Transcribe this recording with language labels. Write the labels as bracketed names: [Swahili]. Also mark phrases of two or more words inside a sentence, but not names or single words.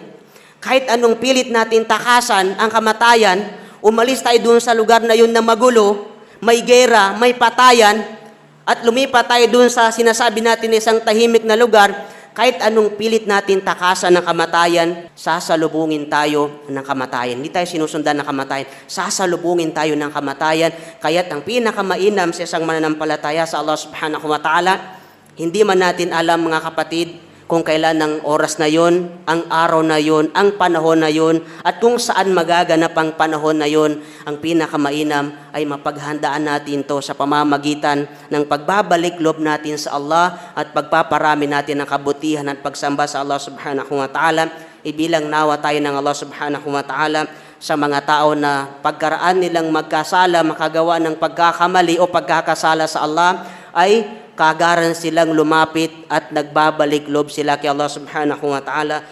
[Filipino] Kahit anong pilit natin takasan ang kamatayan, umalis tayo doon sa lugar na yun na magulo, may gera, may patayan, at lumipat tayo doon sa sinasabi natin isang tahimik na lugar, kahit anong pilit natin takasan ng kamatayan, sasalubungin tayo ng kamatayan. Hindi tayo sinusundan ng kamatayan, sasalubungin tayo ng kamatayan. Kaya't ang pinakamainam sa isang mananampalataya sa Allah [Arabic] سبحانه وتعالى, [Filipino] hindi man natin alam, mga kapatid, kung kailan ang oras na yon, ang araw na yon, ang panahon na yon, at kung saan magaganap ang panahon na yon, ang pinakamainam ay mapaghandaan natin to sa pamamagitan ng pagbabalik loob natin sa Allah at pagpaparami natin ng kabutihan at pagsamba sa Allah [Arabic] سبحانه وتعالى. [Filipino] Ibilang nawa tayo ng Allah [Arabic] سبحانه وتعالى [Filipino] sa mga tao na pagkaraan nilang magkasala, makagawa ng pagkakamali o pagkakasala sa Allah, ay kagaran silang lumapit at nagbabalik loob sila kay Allah [Arabic] سبحانه وتعالى.